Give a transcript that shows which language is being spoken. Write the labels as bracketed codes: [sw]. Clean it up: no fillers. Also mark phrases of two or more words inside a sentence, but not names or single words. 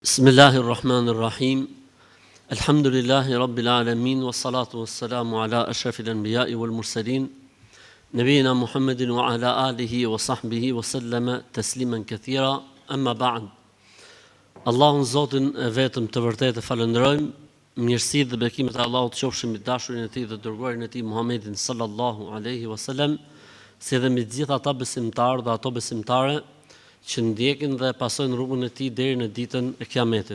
[ar] بسم الله الرحمن الرحيم. الحمد لله رب العالمين والصلاة والسلام على أشرف الأنبياء والمرسلين نبينا محمد وعلى آله وصحبه وسلم تسليما كثيرا. أما بعد. [sq] Allahun Zotin e vetëm të vërtetë falenderojmë, mirësitë dhe bekimet e Allahut qofshin mbi dashurin e Tij dhe dërguarin e Tij Muhammedin [ar] صلى الله عليه وسلم, [sq] si edhe mbi të gjithë ata besimtarë dhe ato besimtare që ndjekin dhe pasojnë rrugën e Tij deri në ditën e Kiametit.